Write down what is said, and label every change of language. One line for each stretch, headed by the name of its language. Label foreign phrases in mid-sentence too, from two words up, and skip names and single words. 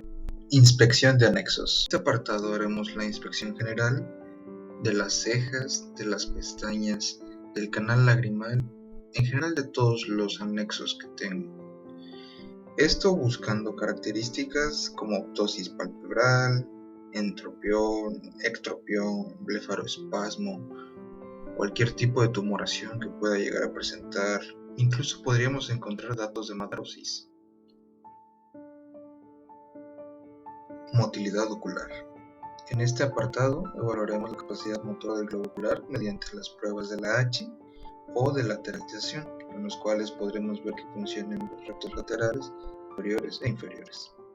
Spanish: Inspección de anexos. En este apartado haremos la inspección general de las cejas, de las pestañas, del canal lagrimal, en general de todos los anexos que tengo. Esto buscando características como ptosis palpebral, entropión, ectropión, blefaroespasmo, cualquier tipo de tumoración que pueda llegar a presentar. Incluso podríamos encontrar datos de macrosis. Motilidad ocular. En este apartado evaluaremos la capacidad motora del globo ocular mediante las pruebas de la H o de lateralización, en los cuales podremos ver que funcionan los rectos laterales, superiores e inferiores.